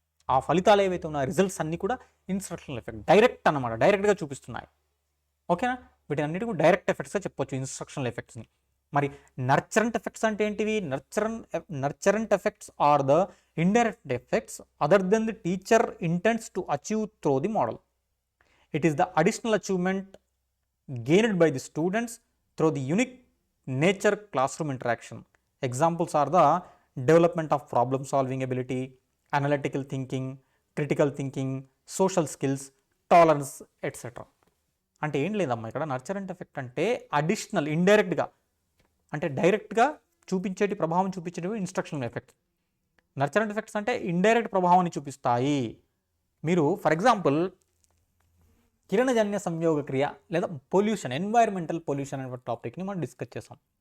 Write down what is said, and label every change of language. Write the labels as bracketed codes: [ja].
[te] ఆ ఫలితాలు ఏవైతే ఉన్నాయో, రిజల్ట్స్ అన్నీ కూడా ఇన్స్ట్రక్షనల్ ఎఫెక్ట్, డైరెక్ట్ అన్నమాట, డైరెక్ట్గా చూపిస్తున్నాయి. ఓకేనా? వీటిని అన్నిటి కూడా డైరెక్ట్ ఎఫెక్ట్స్గా చెప్పొచ్చు ఇన్స్ట్రక్షనల్ ఎఫెక్ట్స్ని. మరి నర్చరెంట్ ఎఫెక్ట్స్ అంటే ఏంటివి? [en] Nurturant effects are the indirect effects other than the teacher intends to achieve through the model. It is the additional achievement gained by the students through the unique nature classroom interaction. Examples are the development of problem solving ability, analytical thinking, critical thinking, social skills, tolerance, etc. [te] అంటే ఏం లేదమ్మా, ఇక్కడ నర్చరెంట్ effect అంటే additional, ఇండైరెక్ట్గా, అంటే డైరెక్ట్గా చూపించేటి, ప్రభావం చూపించేటివి instructional effects. నర్చరెంట్ effects అంటే ఇండైరెక్ట్ ప్రభావాన్ని చూపిస్తాయి. మీరు [en] for example [te] కిరణజన్య సంయోగ క్రియ లేదా పొల్యూషన్, ఎన్వైర్మెంటల్ పొల్యూషన్ అనే టాపిక్ని మనం డిస్కస్ చేసాం.